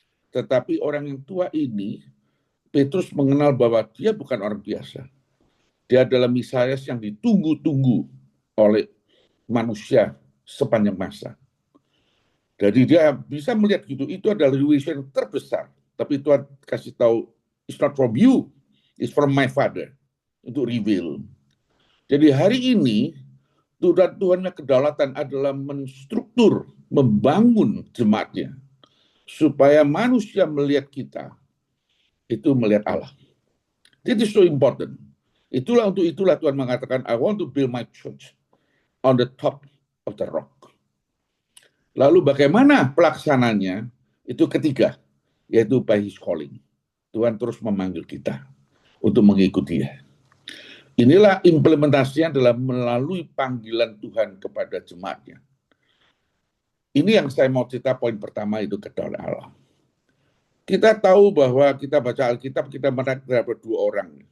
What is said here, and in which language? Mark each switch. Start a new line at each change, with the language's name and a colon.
Indonesian: Tetapi orang yang tua ini, Petrus mengenal bahwa dia bukan orang biasa. Dia adalah Mesias yang ditunggu-tunggu oleh manusia sepanjang masa. Jadi dia bisa melihat gitu, itu adalah revelation terbesar. Tapi Tuhan kasih tahu,
English: it's not from you, it's from my Father.
Indonesian: Untuk reveal. Jadi hari ini, Tuhannya kedaulatan adalah menstruktur, membangun jemaatnya. Supaya manusia melihat kita, itu melihat Allah.
English: It is so important.
Indonesian: Itulah Tuhan mengatakan,
English: I want to build my church on the top of the rock.
Indonesian: Lalu bagaimana pelaksananya? Itu ketiga, yaitu
English: by his calling.
Indonesian: Tuhan terus memanggil kita untuk mengikuti dia. Inilah implementasinya adalah melalui panggilan Tuhan kepada jemaatnya. Ini yang saya mau cerita, poin pertama itu kedaulatan Allah. Kita tahu bahwa kita baca Alkitab, kita melihat terdapat dua orang.